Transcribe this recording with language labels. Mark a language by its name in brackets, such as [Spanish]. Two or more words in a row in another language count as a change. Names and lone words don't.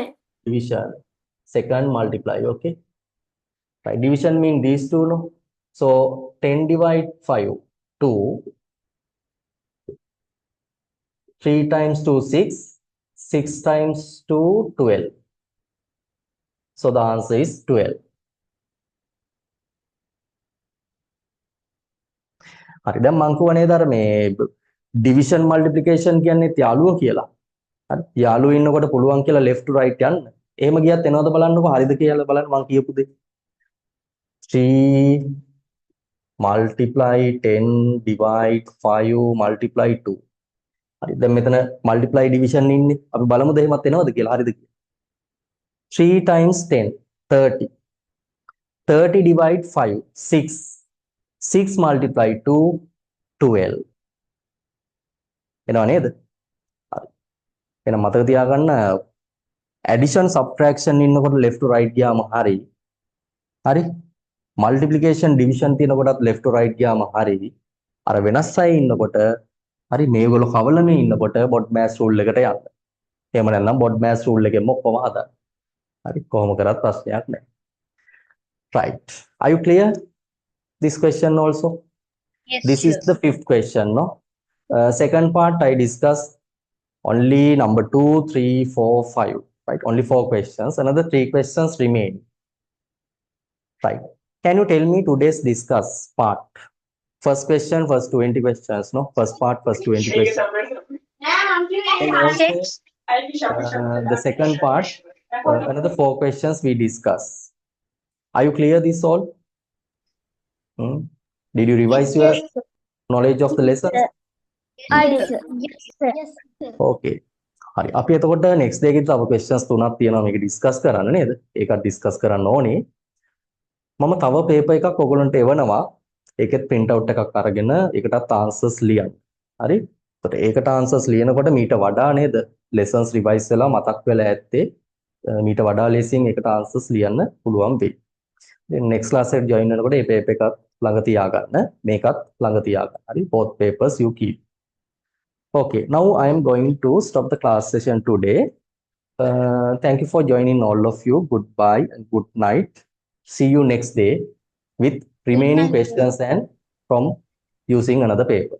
[English] Division. Second, multiply. Okay. Right. Division means these two, no? So 10 divide 5, 2. 3 times 2, 6. 6 times 2, 12. So the answer is 12. [Sinhala] හරි. දැන් මං කියව නේද අර මේ [English] division multiplication [Sinhala] කියන්නේ යාළුවෝ කියලා. හරි. යාළුවෝ ඉන්නකොට පුළුවන් කියලා [English] left to right [Sinhala] යන්න. එහෙම ගියත් එනවද බලන්නකෝ. හරිද කියලා බලන්න මං කියපු දේ. 3 multiply 10 divide 5 multiply 2. හරි. දැන් මෙතන [English] multiply division [Sinhala] ඉන්නේ. අපි බලමුද එහෙමත් එනවද කියලා. හරිද කියලා. 3 times 10, 30. 30 divide 5, 6. 6 multiply 2, 12. එනවා නේද? හරි. එහෙනම් මතක තියාගන්න [English] addition subtraction [Sinhala] ඉන්නකොට [English] left to right [Sinhala] ගියාම හරි. හරි. [English] multiplication division [Sinhala] තියෙනකොටත් [English] left to right [Sinhala] ගියාම හරි. අර වෙනස් අය ඉන්නකොට හරි මේගොල්ලෝ කවලමේ ඉන්නකොට [English] BODMAS rule [Sinhala] එකට යන්න. එහෙම නැත්නම් [English] BODMAS rule [Sinhala] එකෙන්ම ඔක්කොම හදන්න. හරි. කොහොම කරත් ප්‍රශ්නයක් නැහැ. [English] Right. Are you clear? This question also? Yes, This is sure. the 5th question, no? Second part, I discussed only number 2, 3, 4, 5, right? Only 4 questions. Another 3 questions remain, right? Can you tell me today's discuss part? First question, first 20 questions, no? First part, first 20 questions. And also, the second part, another 4 questions we discuss. Are you clear this all? Hmm? Did you revise your knowledge of the lessons? I did, sir. Yes, sir. [Sinhala] Okay. හරි අපි එතකොට [English] next day [Sinhala] එකේ තව questions තුනක් තියෙනවා මේක discuss කරන්න නේද? ඒකත් discuss කරන්න ඕනේ. මම තව paper එකක් ඔයගොල්ලන්ට එවනවා. ඒකෙත් [English] print out [Sinhala] එකක් අරගෙන ඒකටත් answers ලියන්න. හරි? එතකොට ඒකට answers ලියනකොට මීට වඩා නේද? [English] lessons revise [Sinhala] වෙලා මතක් වෙලා ඇත්තේ මීට වඩා ලෙසින් ඒකට answers ලියන්න පුළුවන් වෙයි. [English] then next class [Sinhala] එකට join වෙනකොට මේ paper එකත් ළඟ තියාගන්න. මේකත් ළඟ තියාගන්න. හරි? [English] both papers you keep. Okay, now I am going to stop the class session today. Thank you for joining all of you. Goodbye and good night. See you next day with remaining night. questions and from using another paper.